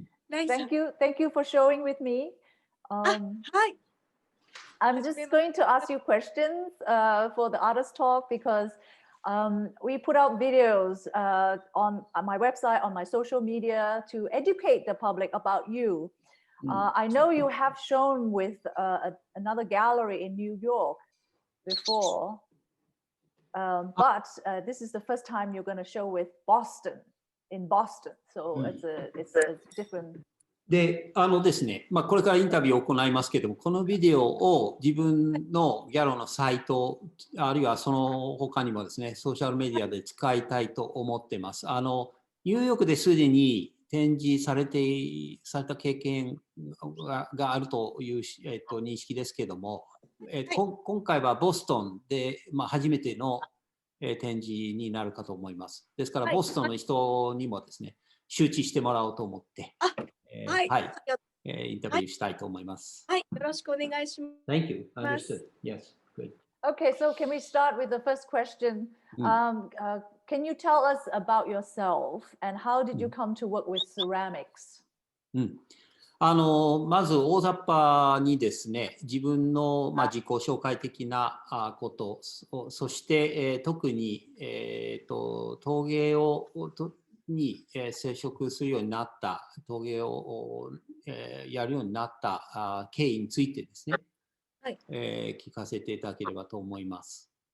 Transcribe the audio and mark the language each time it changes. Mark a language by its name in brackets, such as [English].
[English] Thank you for showing with me. I'm just going to ask you questions for the artist talk because we put out videos on my website, on my social media to educate the public about you. I know you have shown with another gallery in New York before, but this is the first time you're going to show with in Boston. So it's a different. [Japanese] で、ですね、これからインタビューを行いますけれども、このビデオを自分のギャロのサイト、あるいはその他にもですね、ソーシャルメディアで使いたいと思ってます。ニューヨークですでに展示された経験があるという、認識ですけれども、今回はボストンで、初めての展示になるかと思います。ですから、ボストンの人にもですね、周知してもらおうと思って、はい、インタビューしたいと思います。はい、よろしくお願いします。 [English] Thank you. Understood. Yes. Good. Okay, so can we start with the first question? Can you tell us about yourself and how did you come to work with ceramics? [Japanese] まず大雑把にですね、自分の自己紹介的なこと、そして、特に、陶芸に接触するようになった、陶芸をやるようになった経緯についてですね、聞かせていただければと思います。